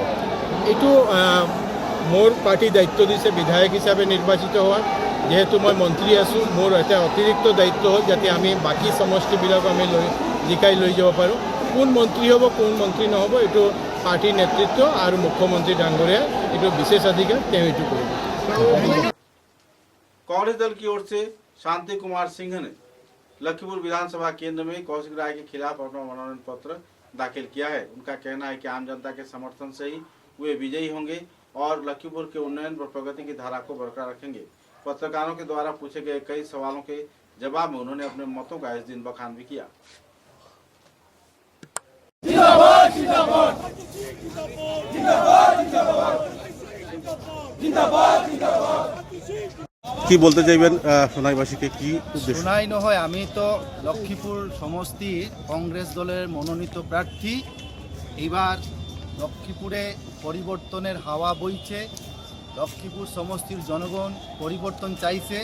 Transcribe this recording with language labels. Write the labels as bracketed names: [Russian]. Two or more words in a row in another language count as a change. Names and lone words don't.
[Assamese] এইটো মোৰ পাৰ্টি দায়িত্ব দিছে বিধায়ক হিচাপে নিৰ্বাচিত হোৱাৰ। যেহেতু মই মন্ত্ৰী আছোঁ, মোৰ এটা অতিৰিক্ত দায়িত্ব হ'ল যাতে আমি বাকী সমষ্টিবিলাক আমি জিকাই লৈ যাব পাৰোঁ। কোন মন্ত্ৰী হ'ব, কোন মন্ত্ৰী নহ'ব, এইটো পাৰ্টিৰ নেতৃত্ব আৰু মুখ্যমন্ত্ৰী ডাঙৰীয়া এইটো বিশেষাধিকাৰ, তেওঁ এইটো কৰিব। [Hindi] कांग्रेस दल की ओर से शांति कुमार सिंह ने लखीमपुर विधानसभा केंद्र में कौशिक राय के खिलाफ अपना मनोनयन पत्र दाखिल किया है। उनका कहना है कि आम जनता के समर्थन से ही वे विजयी होंगे और लखीमपुर के उन्नयन व प्रगति की धारा को बरकरार रखेंगे। पत्रकारों के द्वारा पूछे गए कई सवालों के जवाब में उन्होंने अपने मतों का इस दिन बखान भी किया। जिंदाबाद जिंदाबाद जिंदाबाद जिंदाबाद जिंदाबाद जिंदाबाद [Bangla] কি বলতে চাইবেন সোনাইবাসীকে, কি উদ্দেশ্য? শোনাই নহয়, আমি তো লক্ষ্মীপুর সমষ্টির কংগ্রেস দলের মনোনীত প্রার্থী। এইবার লক্ষ্মীপুরে পরিবর্তনের হাওয়া বইছে। লক্ষ্মীপুর সমষ্টির জনগণ পরিবর্তন চাইছে।